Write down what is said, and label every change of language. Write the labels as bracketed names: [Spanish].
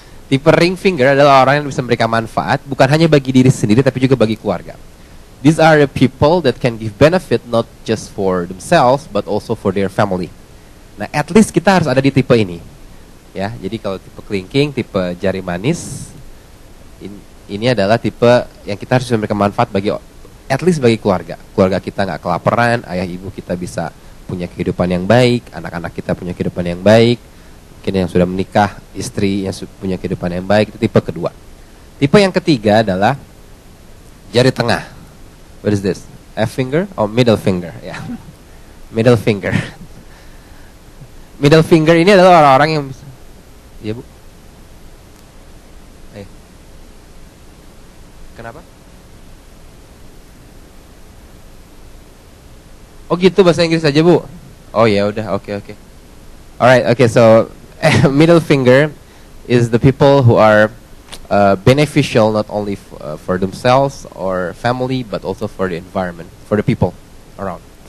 [Indonesian] Tipe ring finger adalah orang yang bisa memberikan manfaat bukan hanya bagi diri sendiri tapi juga bagi keluarga. [English] These are the people that can give benefit not just for themselves but also for their family. [Indonesian] Nah, [English] at least [Indonesian] kita harus ada di tipe ini. Ya, jadi kalau tipe clinking, tipe jari manis, ini adalah tipe yang kita harus memberikan manfaat bagi [English] at least [Indonesian] bagi keluarga. Keluarga kita nggak kelaparan, ayah ibu kita bisa punya kehidupan yang baik, anak-anak kita punya kehidupan yang baik, mungkin yang sudah menikah, istri yang punya kehidupan yang baik. Itu tipe kedua. Tipe yang ketiga adalah jari tengah. [English] What is this? F finger or middle finger? Ya, yeah. Middle finger. [Indonesian] Middle finger ini adalah orang-orang yang bisa. Iya Bu. Ayo. Kenapa? Oh gitu bahasa Inggris aja Bu. Oh ya udah, oke. [English] Alright, okay, so middle finger is the people who are beneficial not only for themselves or family but also for the environment, for the people around.